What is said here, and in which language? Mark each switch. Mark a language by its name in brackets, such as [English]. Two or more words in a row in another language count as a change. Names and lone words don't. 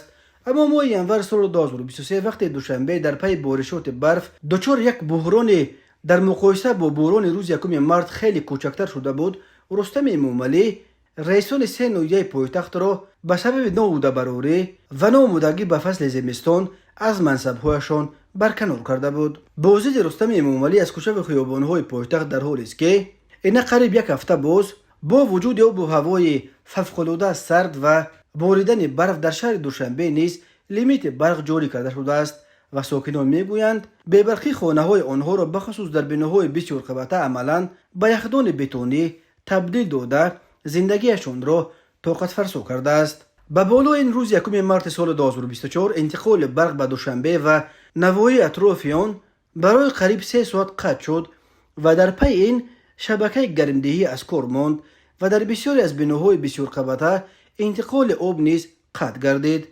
[Tajik] аммо моҳи январ соли 2023 вақте душанбе дар пайи боришоти барф дучори як буҳрони дар муқоиса бо буҳрони рӯзи 1 март хеле кӯчактар шуда буд, Рустами Эмомалӣ раисони 3 ноҳияи пойтахтро ба сабаби ноудабарорӣ ва ноомодагӣ ба фасли зимистон аз мансабҳояшон барканор карда буд. боздиди Рустами Эмомалӣ аз кӯчаву хиёбонҳои пойтахт дар ҳолест ки ина қариб як ҳафта боз бо вуҷуди обу ҳавои фавқулода сард ва боридани барф дар шаҳри Душанбе низ лимити барқ ҷорӣ карда шудааст و ساکنان میگویند بی‌برقی خانه‌های آنها را بخصوص در بناهای بسیار قبطه عملاً به یخدان بتونی تبدیل داده زندگیشان را طاقت فرسا کرده است. به بالا این روز 1 مارس سال 2024 انتقال برق به دوشنبه و نواحی اطراف آن برای قریب 3 ساعت قطع شد و در پی این شبکه گرمدهی از کار ماند و در بسیاری از بناهای بسیار قبطه انتقال آب نیز قطع گردید.